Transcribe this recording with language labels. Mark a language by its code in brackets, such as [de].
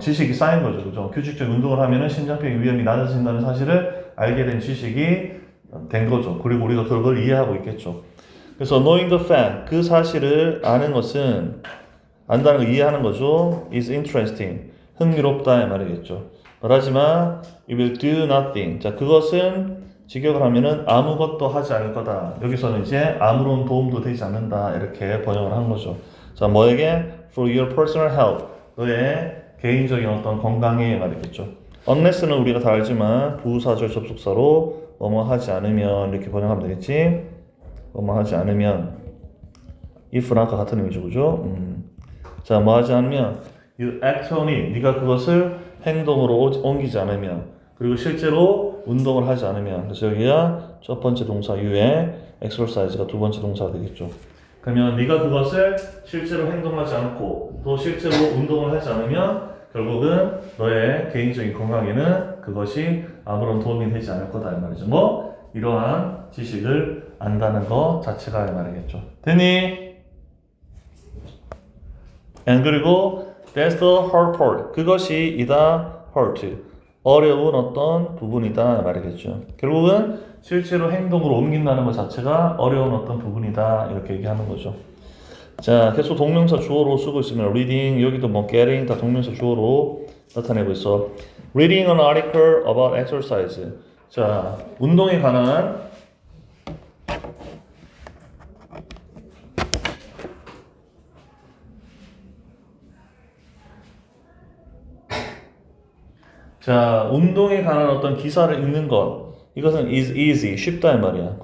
[ko] 지식이 쌓인 거죠, 그죠? 규칙적인 운동을 하면은 심장병의 위험이 낮아진다는 사실을 알게 된 지식이 된 거죠. 그리고 우리가 그걸 이해하고 있겠죠. 그래서 [en] knowing the fact [ko] 그 사실을 아는 것은 안다는 걸 이해하는 거죠. [en] is interesting [ko] 흥미롭다 이 말이겠죠. 말하지만 [en] it will do nothing. [ko] 자, 그것은 직역을 하면은 아무것도 하지 않을 거다. 여기서는 이제 아무런 도움도 되지 않는다 이렇게 번역을 한 거죠. 자, 뭐에게? [en] for your personal health. [ko] 너의 개인적인 어떤 건강에 말이겠죠. unless는 우리가 다 알지만 부사절 접속사로 뭐뭐 하지 않으면 이렇게 번역하면 되겠지. 뭐뭐 하지 않으면 if랑 아까 같은 의미죠, 그죠? 자, 뭐 하지 않으면 [en] you act on it. [ko] 네가 그것을 행동으로 옮기지 않으면, 그리고 실제로 운동을 하지 않으면. 그래서 여기가 첫 번째 동사 you의 exercise가 두 번째 동사가 되겠죠. 그러면 네가 그것을 실제로 행동하지 않고 또 실제로 운동을 하지 않으면 결국은 너의 개인적인 건강에는 그것이 아무런 도움이 되지 않을 거다 이 말이죠. 뭐 이러한 지식을 안다는 것 자체가 이 말이겠죠. 됐니? [en] And [ko] 그리고 [en] that's the hard part. [ko] 그것이 이다 hard. 어려운 어떤 부분이다 말이겠죠. 결국은 실제로 행동으로 옮긴다는 것 자체가 어려운 어떤 부분이다 이렇게 얘기하는 거죠. 자, 계속 동명사 주어로 쓰고 있으면 reading, 여기도 뭐 getting 다 동명사 주어로 나타내고 있어. [en] Reading an article about exercise. [ko] 자, 운동에 관한 자, 운동에 관한 어떤 기사를 읽는 것, 이것은 [en] is easy, [ko] 쉽다 이 말이야.